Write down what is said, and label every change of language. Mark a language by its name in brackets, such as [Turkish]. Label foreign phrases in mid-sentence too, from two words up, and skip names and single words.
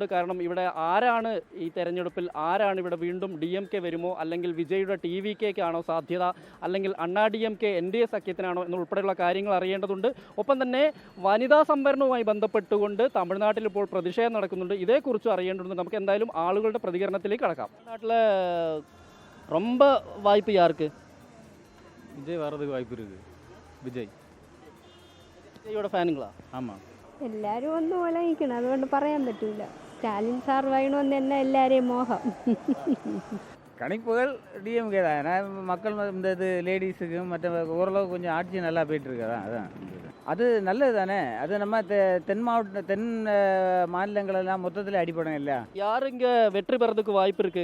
[Malayalam] കാരണം ഇവിടെ ആരാണ് ഈ തെരഞ്ഞെടുപ്പിൽ ആരാണ് വീണ്ടും DMK വരുമോ, അല്ലെങ്കിൽ വിജയുടെ TVKക്കാണോ സാധ്യത, അല്ലെങ്കിൽ അണ്ണാ DMK NDA സഖ്യത്തിനാണോ എന്നുൾപ്പെടെയുള്ള കാര്യങ്ങൾ അറിയേണ്ടതുണ്ട്. ഒപ്പം തന്നെ വനിതാ സംവരണവുമായി ബന്ധപ്പെട്ടുകൊണ്ട് തമിഴ്നാട്ടിൽ ഇപ്പോൾ പ്രതിഷേധം നടക്കുന്നുണ്ട്. ഇതേക്കുറിച്ചും അറിയേണ്ടതുണ്ട്. നമുക്ക് എന്തായാലും ആളുകളുടെ പ്രതികരണത്തിലേക്ക് കടക്കാം. [Tamil] നാട്ടിലെ ரொம்ப வாய்ப்பு யாருக்கு? விஜய் வர்றதுக்கு வாய்ப்பு இருக்குது. [Malayalam] വിജയുടെ ഫാനുകളാ? [Tamil] ஆமாம், [Malayalam] എല്ലാവരും ഒന്ന് ഒലങ്ങിക്കണം, അതുകൊണ്ട് പറയാൻ പറ്റൂല. സ്റ്റാലിൻ സാർ വേണമെന്ന് തന്നെ എല്ലാവരെയും മോഹം. [Tamil] கணிப்புகள் டிஎம்கே தான். ஏன்னா மக்கள் இந்த இது லேடிஸுக்கும் மற்ற ஓரளவு கொஞ்சம் ஆட்சி நல்லா போயிட்டுருக்கு. அதான் அது நல்லது தானே. அது நம்ம தென் மாநிலங்களெல்லாம் மொத்தத்தில் அடிப்படம் இல்லையா? யார் இங்கே வெற்றி பெறதுக்கு வாய்ப்பு இருக்கு?